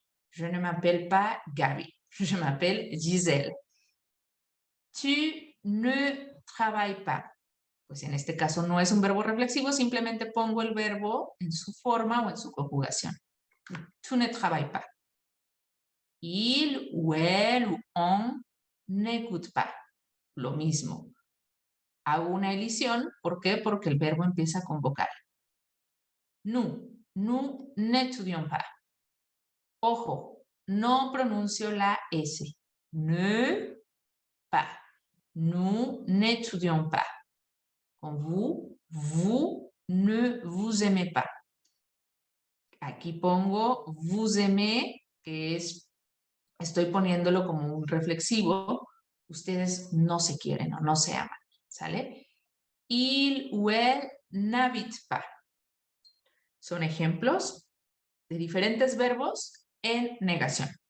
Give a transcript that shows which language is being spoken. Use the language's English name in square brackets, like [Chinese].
[French] Je ne m'appelle pas Gaby. Je m'appelle Giselle. Tu ne travailles pas. [Spanish] Pues en este caso no es un verbo reflexivo, simplemente pongo el verbo en su forma o en su conjugación. [French] Tu ne travailles pas. Il ou elle ou on n'écoute pas. [Spanish] Lo mismo. Hago una elisión, ¿por qué? Porque el verbo empieza con vocal. [French] Nous n'étudions pas. [Spanish] Ojo, no pronuncio la S. [French] Ne, pas. Nous n'étudions pas. Con vous ne vous aimez pas. [Spanish] Aquí pongo vous aimez, que es, estoy poniéndolo como un reflexivo, ustedes no se quieren o no se aman, ¿sale? [French] Il ou elle n'habite pas. [Spanish] Son ejemplos de diferentes verbos en negación.